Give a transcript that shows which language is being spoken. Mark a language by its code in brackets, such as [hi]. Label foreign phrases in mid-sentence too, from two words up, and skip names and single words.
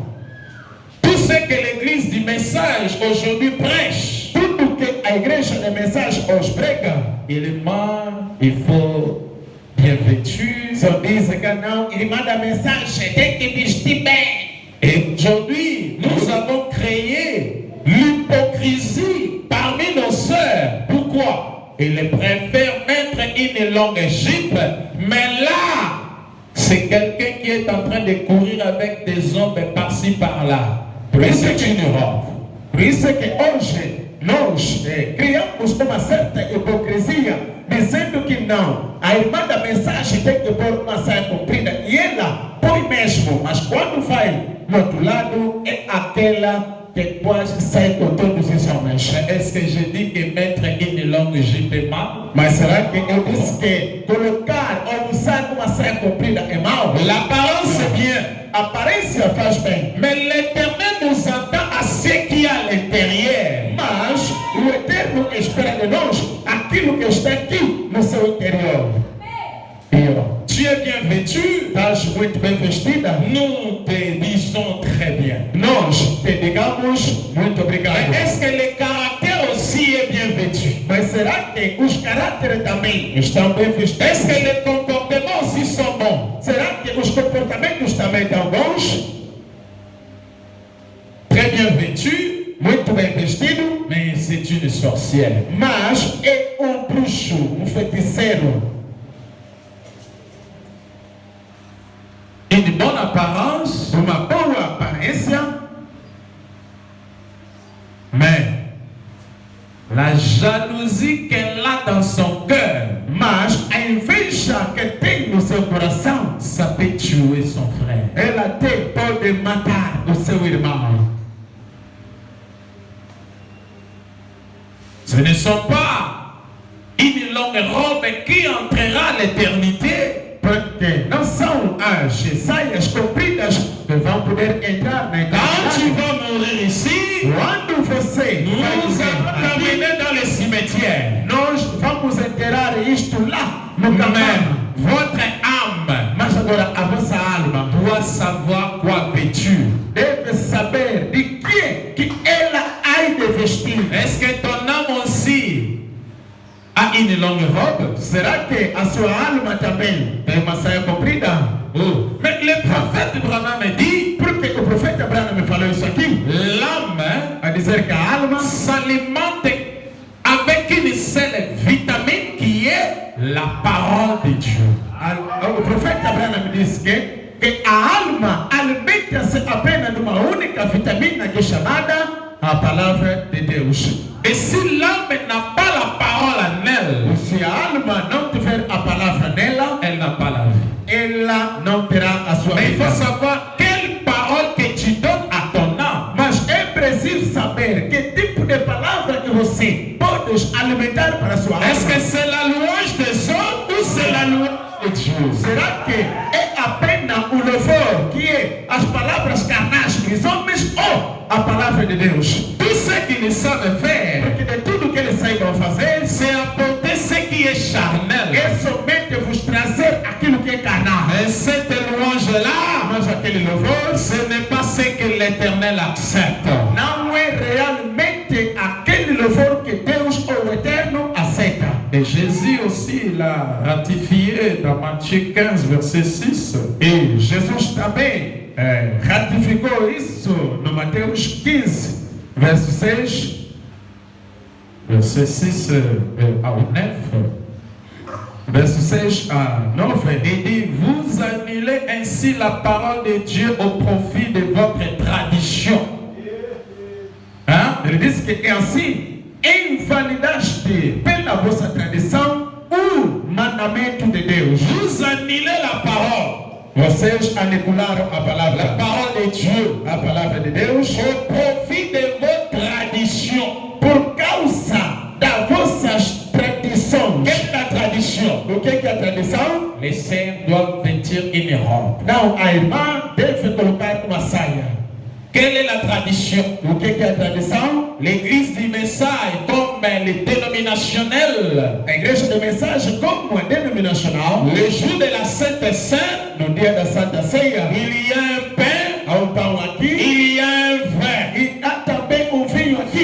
[fr] Tout ce que l'Église du message aujourd'hui prêche, [pt] Tudo que a igreja de mensagem hoje prega, [fr] il ment, il faut bien vêtu. [pt] só diz que não, irmã da mensagem tem que vestir bem. [fr] Et aujourd'hui, nous avons créé l'hypocrisie parmi nos sœurs. Pourquoi? Ils préfèrent mettre une longue jupe, mais là, c'est quelqu'un qui est en train de courir avec des hommes par-ci par-là. Mais c'est une robe. [pt] Por isso é que hoje nós criamos uma certa hipocrisia, dizendo que não, a irmã da mensagem tem que pôr uma saia comprida, e ela põe mesmo, mas quando vai no outro lado é aquela que quase sai com todos os homens. [fr] Est-ce que je dis que mettre une longue jupe est mal? [pt] Mas será que eu disse que colocar ou usar uma saia comprida é mal? [fr] L'apparence est bien, [pt] A aparência faz bem, [fr] mais l'Éternel nous entend à ce qui est à l'intérieur. [pt] mas o Eterno espera de nós aquilo que está aqui no seu interior. [fr] Tu es bien vêtu, [pt] Estás muito bem vestida? [fr] nous te disons très bien. [pt] Nós te digamos muito obrigado. [fr] Mais est-ce que le caractère aussi est bien vêtu? [pt] Mas será que os caráteres também estão bem [fr] Est-ce [pt] vestidos? [fr] que les comportements aussi sont bons? [pt] Será que os comportamentos também estão bons? [fr] Très bien vêtu, [pt] Muito bem vestido, [fr] mais c'est une sorcière. [pt] mas é bruxo, feiticeiro. [fr] Une bonne apparence, [pt] Uma boa aparência, [fr] mais la jalousie qu'elle a dans son cœur, [pt] mas a inveja que tem no seu coração, [fr] ça peut tuer son frère. [pt] ela até pode matar o seu irmão. [fr] Ce ne sont pas une longue robe qui entrera à l'éternité. [pt] Porque não são as saias compridas que vão poder entrar na [fr] Quand tu [pt] eternidade. [fr] vas mourir ici, [pt] Quando você [fr] nous [pt] vai [fr] allons [pt] morrer aqui, [fr] t'amener dans le cimetière. [pt] nós vamos enterrar isto lá no [fr] Mais [pt] caminho. [fr] votre âme [pt] Mas agora a vossa alma [fr] doit savoir quoi vêtu. [pt] deve saber de que ela há de vestir. [fr] Est-ce que ton âme aussi a une longue robe? [pt] Será que a sua alma também tem uma saia comprida? Oh. [fr] Mais le prophète Branham dit, [pt] Porque o profeta Abraão me falou isso aqui, [fr] l'âme [pt] a dizer que a alma [fr] s'alimente avec une seule vitamine qui est la parole de Dieu. [pt] o profeta Abraão me disse que a alma alimenta-se apenas de uma única vitamina que é chamada a palavra de Deus. [fr] Et si l'âme n'a pas la parole en elle, [pt] Se a alma não tiver a palavra nela, [fr] elle n'a pas la vie. [pt] ela não terá a sua [fr] Mais il [pt] vida. [fr] faut savoir quelle parole que tu donnes à ton âme. [pt] Mas é preciso saber que tipo de palavra que você pode alimentar para a sua alma. [fr] Est-ce que c'est la louange des hommes ou c'est la louange de Dieu? [pt] Será que é apenas o louvor que é as palavras carnais dos homens ou a palavra de Deus? [fr] Tout ce qu'ils savent faire, [pt] Porque de tudo que eles saibam fazer, [fr] c'est apporter ce qui est charnel. [pt] é somente vos trazer aquilo que é carnal. [fr] Et cette louange-là, [pt] Mas aquele louvor [fr] ce n'est pas ce que l'Éternel accepte. [pt] não é realmente aquele louvor que Deus ou o Eterno aceita. [fr] Et Jésus aussi l'a ratifié dans Matthieu 15, verset 6. [pt] E Jesus também ratificou isso no Mateus 15, verso 6. [fr] Verset 6 au 9. [pt] Verso 6 a 9. [fr] Il dit, vous annulez ainsi la parole de Dieu au profit de votre tradition. Hein? [pt] Ele disse que é assim, invalidaste pela vossa tradição o mandamento de Deus. [fr] Vous annulez la parole. [pt] Vocês anularam a [fr] La [pt] palavra, [fr] parole de Dieu [pt] a palavra de Deus, [fr] au profit de vos traditions. [pt] por causa das vossas tradições. [fr] Quelle est la tradition? [pt] O que é a tradição? [fr] Les sœurs doivent vêtir une robe. [pt] Não, a irmã deve colocar uma saia. [fr] Quelle est la tradition? [pt] O que é a tradição? [fr] L'église du message, comme les dénominationnels, [pt] A igreja de mensagem, como é denominacional, [fr] le jour de la Sainte Seine, [pt] no dia da Santa Ceia, [fr] il y a un pain, [pt] há um pão aqui [fr] il y a un vin [pt] e há também um vinho aqui,